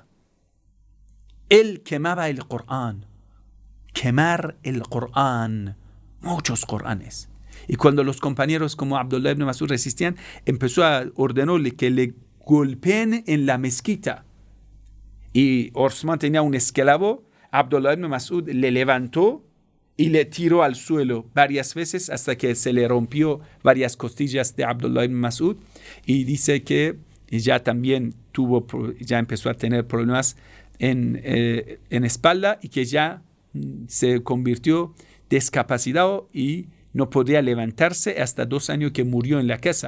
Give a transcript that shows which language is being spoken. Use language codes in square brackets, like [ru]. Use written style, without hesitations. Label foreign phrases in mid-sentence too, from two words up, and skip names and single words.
[es] Él quemaba el Corán. Quemar el Corán. Muchos Coranes. Y cuando los compañeros como Abdullah ibn Mas'ud resistían, empezó a ordenarle que le golpeen en la mezquita. Y Osman tenía un esclavo. Abdullah ibn Mas'ud le levantó y le tiró al suelo varias veces hasta que se le rompió varias costillas de Abdullah ibn Mas'ud. Y dice que ya también ya empezó a tener problemas en espalda, y que ya se convirtió discapacitado y no podía levantarse hasta 2 años que murió en la casa.